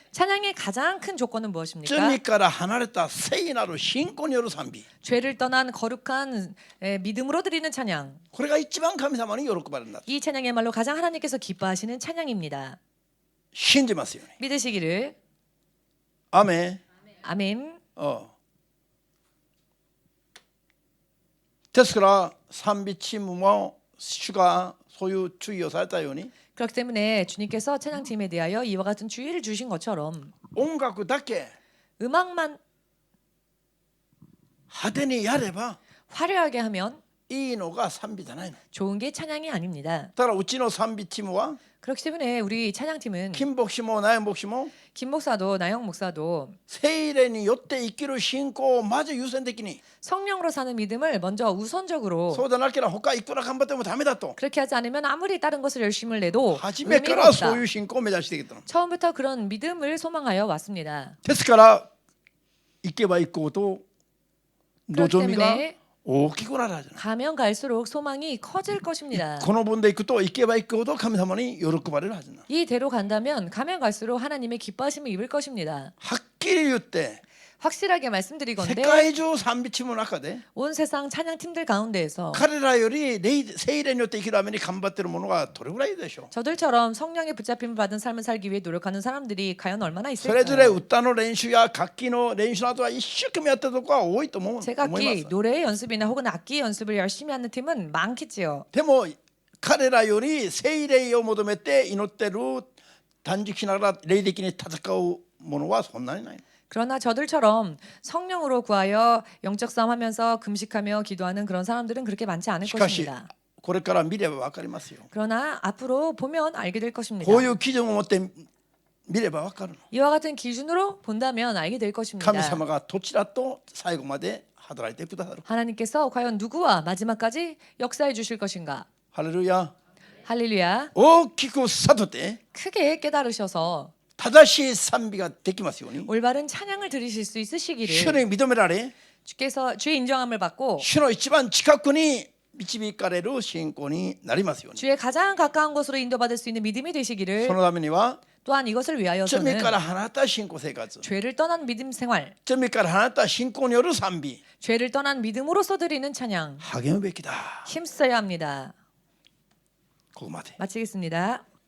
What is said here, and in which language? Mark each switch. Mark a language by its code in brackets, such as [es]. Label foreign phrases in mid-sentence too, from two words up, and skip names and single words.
[ko] 찬양의 가장 큰 조건은 무엇입니까? [ja] 罪から離れた聖なる信仰による賛美。 [ko] 죄를 떠난 거룩한 믿음으로 드리는 찬양. [ja] これが一番神様に喜ばれるんだ。 [ko] 이 찬양이야말로 가장 하나님께서 기뻐하시는 찬양입니다. [ja] 信じますよね。 [ko] 믿으시기를. [ja] アーメン。 [ko] 아멘. [ja] ですから賛美チームも主がそういう注意をされたように [ko] 그렇기 때문에 주님께서 찬양팀에 대하여 이와 같은 주의를 주신 것처럼 [ja] 音楽だけ [ko] 음악만 [ja] 派手にやれば [ko] 화려하게 하면 [ja] いいのが賛美じゃないの。 [ko] 좋은 게 찬양이 아닙니다. [ja] だからうちの賛美チームは [ko] 그렇기 때문에 우리 찬양팀은 [ja] 金牧師も나영牧師も [ko] 김 목사도 나영 목사도 [ja] 聖霊によって生きる信仰をまず優先的に [ko] 성령으로 사는 믿음을 먼저 우선적으로 [ja] そうでなければ他いくら頑張ってもダメだと [ko] 그렇게 하지 않으면 아무리 다른 것을 열심을 내도 [ja] 初めか [ko] 의미가 [ja] らそうい [ko] 없다. [ja] う信仰を目指してきたの。 [ko] 처음부터 그런 믿음을 소망하여 왔습니다. [ja] ですから行けば行くほど [ko] 그렇기 [ja] 望みが [ko] 때문에 [ja] 大きくなるはずなの。 [ko] 가면 갈수록 소망이 커질 것입니다. [ja] この分で行くと行けば行くほど神様に喜ばれるはずなの。 [ko] 이대로 간다면 가면 갈수록 하나님의 기뻐하심을 입을 것입니다. [ja] はっきり言って [ko] 확실하게 [ja] 世 [ko] 말씀드리건대 [ja] 界中賛美チームの中で [ko] 온 세상 찬양팀들 가운데에서 [ja] 彼らより聖霊によって生きるために頑張っている者がどれぐらいいるでしょう。 [ko] 저들처럼 성령의 붙잡힘을 받은 삶을 살기 위해 노력하는 사람들이 과연 얼마나 [ja] それぞれ [ko] 있을까요? [ja] 歌の練習や楽器の練習などは一生懸命やってるところは多いと思います。 [ko] 제각기 노래 연습이나 혹은 악기 연습을 열심히 하는 팀은 많겠지요. [ja] でも彼らより聖霊を求めて祈ってる断食しながら霊的に戦う者はそんなにない。 [ko] 그러나 저들처럼 성령으로 구하여 영적 싸움하면서 금식하며 기도하는 그런 사람들은 그렇게 많지 않을 [ja] しかし [ko] 것입니다. [ja] これから見れば分かりますよ。 [ko] 그러나 앞으로 보면 알게 될 것입니다. [ja] こういう基準を持って見れば分かるの。 [ko] 이와 같은 기준으로 본다면 알게 될 것입니다. [ja] 神様がどちらと最後まで働いてくださる。 [ko] 하나님께서 과연 누구와 마지막까지 역사해 주실 것인가? [ja] ハレルヤ。 [ko] 할렐루야. [ja] 大きく悟って [ko] 크게 깨달으셔서 [ja] 正しい賛美ができますように。 [ko] 올바른 찬양을 들으실 수 [ja] 主 [ko] 있으시기를 [ja] に認められ [ko] 주께서 주의 인정함을 받고 [ja] 主の一番近くに導かれる信仰になりますように。 [ko] 주의 가장 가까운 곳으로 인도받을 수 있는 믿음이 [ja] そ [ko] 되시기를 [ja] のためには [ko] 또한 이것을 [ja] 罪 [ko] 위하여서는 [ja] から離れた信仰生活、 [ko] 죄를 떠난 믿음 생활, [ja] 罪から離れた信仰による賛美、 [ko] 죄를 떠난 믿음으로서 드리는 찬양 [ja] 励むべきだ。 [ko] 힘써야 합니다. [ja] ここまで。 [ko] 마치겠습니다.